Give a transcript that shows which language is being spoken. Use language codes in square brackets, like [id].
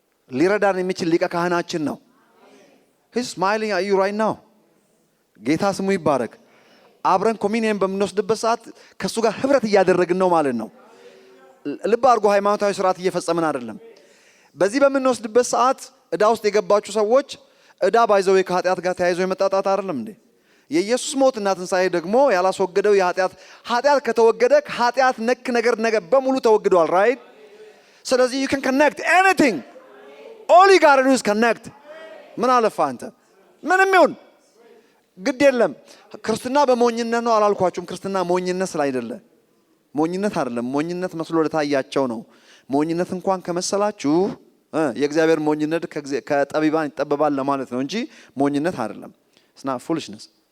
[am] ሊረዳን የሚችል ሊቀ ካህናችን ነው። [en] He's smiling at you right now. [am] ጌታ ስሙ ይባረክ። አብረን ኮሚኒየን በምንወስድበት ሰዓት ከሱ ጋር ህብረት እያደረግን ነው ማለት ነው። ልብ አድርጎ ሃይማኖታዊ ስርዓት እየፈጸምን አይደለም። በዚህ በምንወስድበት ሰዓት እዳ ውስጥ የገባችሁ ሰዎች እዳ ባይዘው ከኃጢአት ጋር ተያይዞ የመጣጣት አይደለም እንዴ? የኢየሱስ ሞትና ትንሣኤ ደግሞ ያላስወገደው ኃጢአት ከተወገደ ኃጢአት ነክ ነገር በሙሉ ተወግዷል። ራይት? ስለዚህ [en] you can connect anything. all you got to do is connect. [am] ምን አለፋ አንተ ምንም ይሁን ግድ የለም። ክርስትና በሞኝነት ነው አላልኳችሁም። ክርስትና ሞኝነት ስላይደለ ሞኝነት አይደለም። ሞኝነት መስሎ ለታያቸው ነው። ሞኝነት እንኳን ከመሰላችሁ የእግዚአብሔር ሞኝነት ከጠቢባን ይጠበባል ለማለት ነው እንጂ ሞኝነት አይደለም። [en] it's not foolishness.